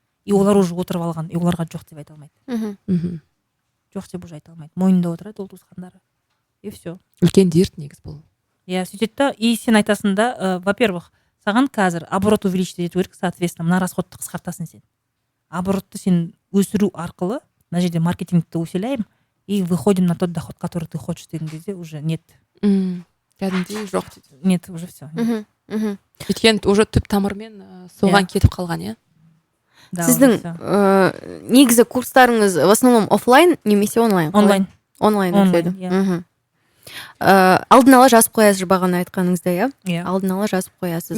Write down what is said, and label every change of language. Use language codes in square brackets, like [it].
[kk] И олар уже отырып алған, и оларға жоқ деп айта алмайды. Жоқ деп уже айта алмайды. Мойнында отырады ол туысқандары. [ru] И все. [kk] Үлкен дерт негіз бұл. Сөйтеді да, и сен айтасың да, во-первых, саған қазір оборот [ru] увеличить ету [kk] керек, соответственно, мына расходты қысқартасың сен. Оборотты сен өсіру арқылы, мына жерде маркетингті [ru] усиляем, и выходим на тот доход, который ты хочешь деген кезде уже нет. [kk] Кәдімгідей жоқ дейді. [ru] Нет, уже все. [kk] Өйткені уже түп тамырмен соған кетіп қалған, Сіздің негізі курстарыңыз в основном офлайн немесе онлайн? Онлайн өтеді. Алдын ала жазып қоясыз, бағана айтқаныңызда, алдын ала жазып қоясыз.